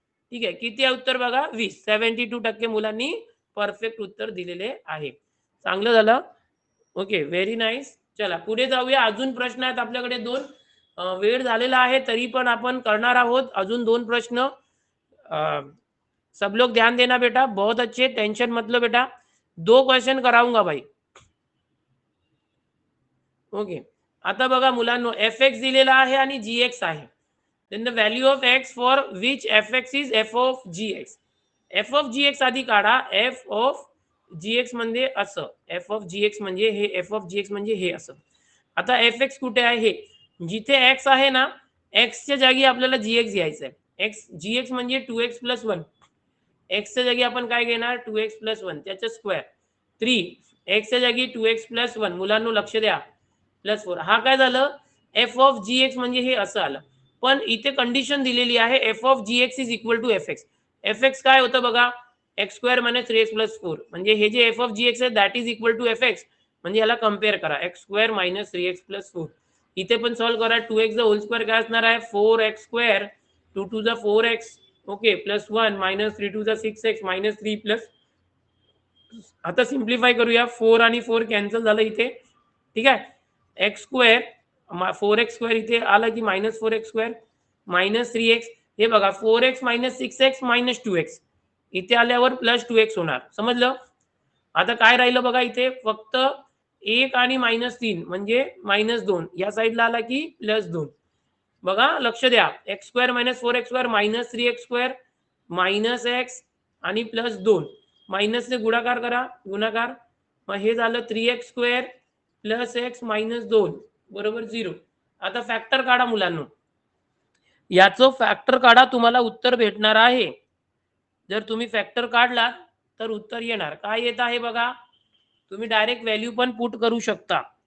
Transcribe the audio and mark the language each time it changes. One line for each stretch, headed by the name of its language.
Marathi: ठीक आहे, किती आहे उत्तर बघा? 20. 72% मुलांनी परफेक्ट उत्तर दिलेले आहे. चांगलं झालं. Okay, very nice. चला पुढे जाऊया. अजून प्रश्न आहेत आपल्याकडे 2. वेळ झालेला आहे तरी पण आपण करणार आहोत अजून 2 प्रश्न.
Hindi: सब लोग ध्यान देना बेटा, बहुत अच्छे, टेंशन मत लो बेटा. 2 क्वेश्चन कराऊंगा भाई.
Marathi: ओके, आता बघा मुलांनो, fx दिलेला आहे आणि gx आहे.
English: then the value of x for which fx is f of gx.
Marathi: f of gx आधी काढा. f of gx म्हणजे असं, f of gx म्हणजे हे, f of gx म्हणजे हे असं. आता fx कुठे आहे? हे जिथे x आहे ना, x च्या जागी आपल्याला gx घ्यायचं आहे. gx म्हणजे 2x + 1. x च्या जागी आपण काय घेणार? 2x + 1 त्याचा स्क्वेअर. 3 x च्या जागी 2x + 1, मुलांनो लक्ष द्या, +4. हा काय झालं? f of gx म्हणजे हे असं आलं. पण इथे कंडिशन दिलेली आहे,
English: f of gx is equal to fx.
Marathi: fx काय होतं बघा? x² - 3x + 4. म्हणजे हे जे f of gx आहे
English: That is equal to fx.
Marathi: म्हणजे याला कंपेअर करा, x² - 3x + 4. इथे पण सॉल्व्ह करा. 2x चा होल स्क्वेअर काय असणार आहे? 4x², 2 to the 4x, okay, +1 - 3 to the 6x - 3 plus. आता सिम्प्लिफाय करूया. 4 आणि 4 कॅन्सल झालं इथे. ठीक आहे, x², 4x² इथे आला की -4x² -3x. हे बघा, 4x - 6x - 2x इथे आल्यावर +2x होणार, समजलं? आता काय राहिलं बघा, इथे फक्त 1 आणि -3 म्हणजे -2. या साईडला आला की +2. बघा, लक्ष द्या. x² - 4x² - 3x² - x आणि +2. मायनसने गुणाकार करा, गुणाकार मग हे झालं 3x² प्लस एक्स मायनस 2 बरोबर 0. आता फॅक्टर काढा मुलांनो. याचं फॅक्टर काढा, तुम्हाला उत्तर भेटणार आहे. जर तुम्ही फॅक्टर काढला तर उत्तर येणार. काय येत आहे बघा, तुम्ही डायरेक्ट व्हॅल्यू पण पुट करू शकता.